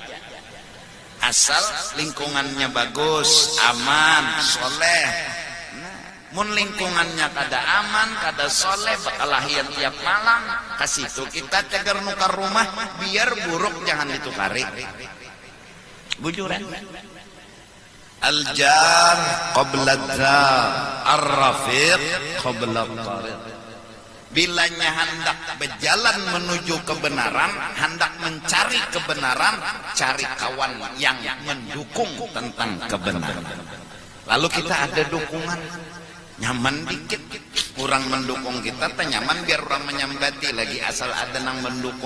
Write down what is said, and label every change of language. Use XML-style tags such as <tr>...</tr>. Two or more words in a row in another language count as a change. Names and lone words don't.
<bjn>Asal lingkungannya bagus, aman, soleh. Mun lingkungannya kada aman, kada soleh, bakalahian tiap malam. Kasih itu kita cagar nukar rumah, biar buruk jangan ditukari. Bujuran.</bjn> <ar>الجار قبل الدار، الرفيق قبل الطريق.</ar> <id>Bilanya hendak berjalan menuju kebenaran, hendak mencari kebenaran, cari kawan yang mendukung tentang kebenaran.</id> <bjn>Lalu kita ada dukungan, nyaman dikit, orang mendukung kita, nyaman biar orang menyambati lagi asal ada nang mendukung.</bjn>